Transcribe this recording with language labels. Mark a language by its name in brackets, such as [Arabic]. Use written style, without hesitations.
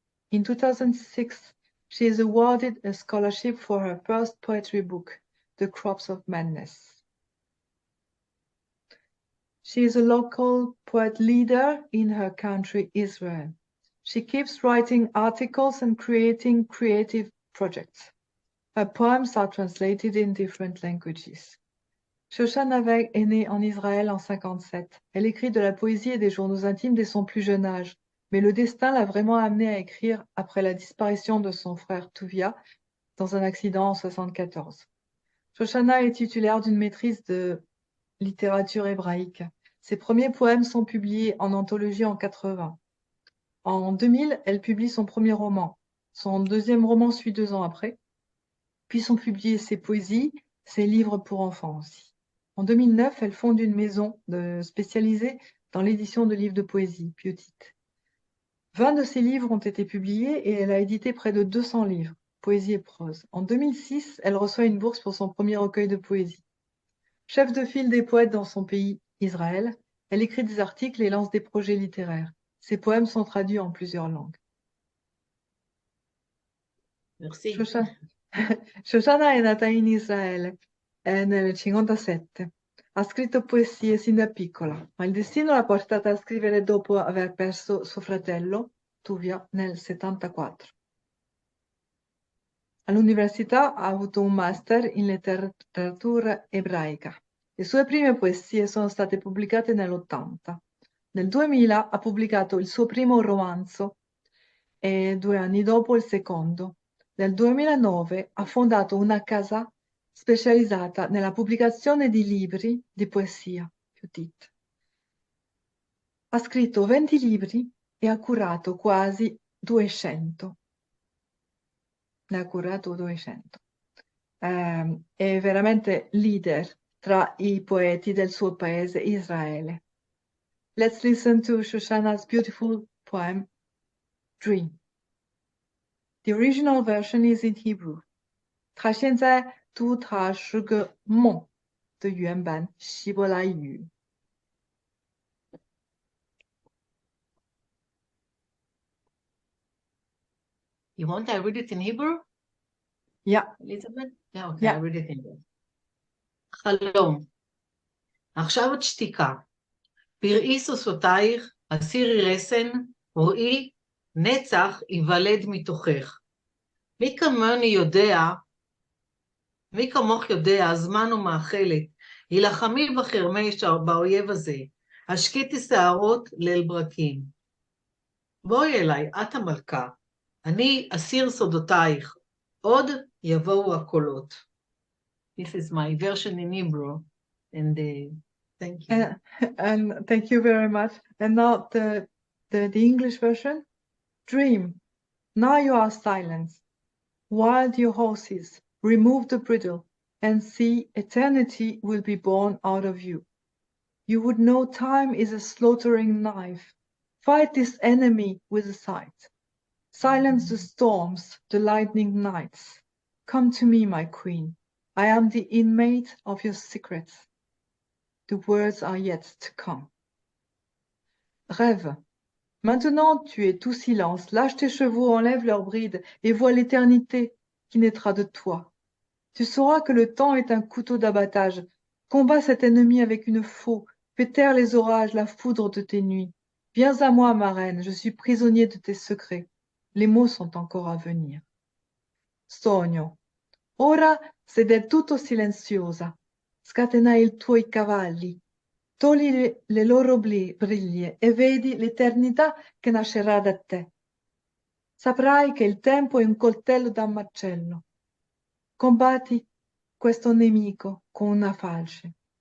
[English] In 2006, she is awarded a scholarship for her first poetry book, The Crops of Madness. She is a local poet leader in her country, Israel. She keeps writing articles and creating creative projects. Her poems are translated in different languages. [French] Shoshana Weg est née en Israël en 1957. Elle écrit de la poésie et des journaux intimes dès son plus jeune âge, mais le destin l'a vraiment amenée à écrire après la disparition de son frère Tuvia dans un accident en 1974. Shoshana est titulaire d'une maîtrise de littérature hébraïque. Ses premiers poèmes sont publiés en anthologie en 1980. En 2000, elle publie son premier roman. Son deuxième roman suit 2 ans après. Puis sont publiées ses poésies, ses livres pour enfants aussi. En 2009, elle fonde une maison spécialisée dans l'édition de livres de poésie, Putit. 20 de ses livres ont été publiés et elle a édité près de 200 livres, poésie et prose. En 2006, elle reçoit une bourse pour son premier recueil de poésie. Chef de file des poètes dans son pays, Israël, elle écrit des articles et lance des projets littéraires. Ses poèmes sont traduits en plusieurs langues. Merci. [Italian] Shoshana è nata in Israele nel 1957. Ha scritto poesie sin da piccola, ma il destino l'ha portata a scrivere dopo aver perso suo fratello, Tuvia, nel 1974. All'università ha avuto un master in letteratura ebraica. Le sue prime poesie sono state pubblicate nell'80. Nel 2000 ha pubblicato il suo primo romanzo e 2 anni dopo il secondo. Nel 2009 ha fondato una casa specializzata nella pubblicazione di libri di poesia, Petit. Ha scritto 20 libri e ha curato quasi 200. Ne ha curato 200. È veramente leader tra i poeti del suo paese, Israele. [English] Let's listen to Shoshana's beautiful poem, Dream. The original version is in Hebrew. 它现在读它是个梦的原版希伯来语。 You want I read it in Hebrew? Yeah. Elizabeth? Yeah, okay, Yeah. I read it in Hebrew. [Hebrew] חלום. עכשיו את שתיקה. פראי סוסותייך, הסירי רסן, רואי, נצח ייוולד מתוכך. מי כמוך יודע, הזמן הוא מאכלת, הילחמי בחרמי באויב הזה, השקיטי שערות ליל ברקים. בואי אליי, את המלכה, אני אסיר סודותייך, עוד יבואו הקולות. [English] This is my version in Hebrew, and thank you. And thank you very much. And now the English version. Dream. Now you are silent. Wild your horses, remove the bridle, and see eternity will be born out of you. You would know time is a slaughtering knife. Fight this enemy with a sight. Silence the storms, the lightning nights. Come to me, my queen. I am the inmate of your secrets. The words are yet to come. [French] Rêve. Maintenant tu es tout silence. Lâche tes chevaux, enlève leurs brides et vois l'éternité qui naîtra de toi. Tu sauras que le temps est un couteau d'abattage. Combats cet ennemi avec une faux. Fais taire les orages, la foudre de tes nuits. Viens à moi, ma reine, je suis prisonnier de tes secrets. Les mots sont encore à venir. [Italian] Sogno. Ora sei del tutto silenziosa. Scatena i tuoi cavalli. Togli le loro briglie e vedi l'eternità che nascerà da te. Saprai che il tempo è un coltello da macello. Combatti questo nemico con una falce.